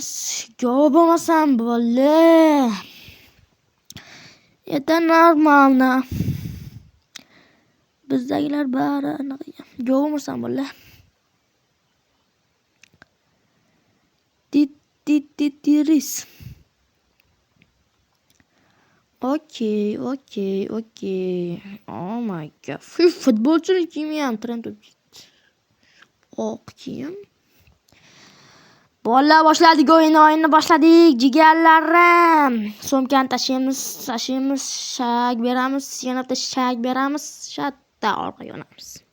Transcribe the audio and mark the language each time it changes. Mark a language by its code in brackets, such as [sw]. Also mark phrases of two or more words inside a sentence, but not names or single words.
[uz] Yo bo'lmasam bo'ldi. [ru] Это нормально. [uz] Bizdagilar bari anaqa. Yo bo'lmasam bo'ldi. Tiris. Okay. [en] Oh my god. [uz] Futbolchining kiyimi ham trend bo'lib ketdi. Oq kiyim. Bolalar boshladik o'yinni boshladik. Jigarlarim. So'mkani tashlaymiz, shak beramiz, yana shak beramiz, shatta orqaga yonamiz.